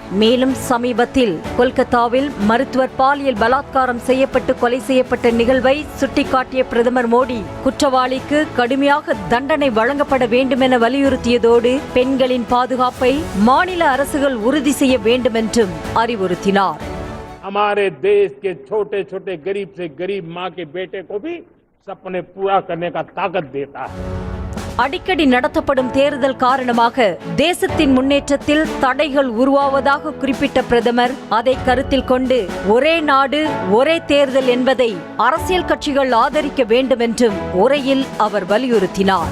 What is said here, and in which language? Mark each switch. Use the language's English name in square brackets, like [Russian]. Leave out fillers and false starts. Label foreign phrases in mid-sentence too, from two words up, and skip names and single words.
[Tamil] மேலும் சமீபத்தில் கொல்கத்தாவில் மருத்துவர் பாலியல் பலாத்காரம் செய்யப்பட்டு கொலை செய்யப்பட்ட நிகழ்வை சுட்டிக்காட்டிய பிரதமர் மோடி, குற்றவாளிக்கு கடுமையாக தண்டனை வழங்கப்பட வேண்டும் என வலியுறுத்தியதோடு பெண்களின் பாதுகாப்பை மாநில அரசுகள் உறுதி செய்ய வேண்டும் என்றும் அறிவுறுத்தினார். [Hindi] हमारे देश के छोटे छोटे गरीब से गरीब मां के बेटे को भी सपने पूरा करने का ताकत देता है. [Tamil] அடிக்கடி நடத்தப்படும் தேர்தல் காரணமாக தேசத்தின் முன்னேற்றத்தில் தடைகள் உருவாவதாக குறிப்பிட்ட பிரதமர், அதை கருத்தில் கொண்டு ஒரே நாடு ஒரே தேர்தல் என்பதை அரசியல் கட்சிகள் ஆதரிக்க வேண்டும் என்றும் உரையில் அவர் வலியுறுத்தினார்.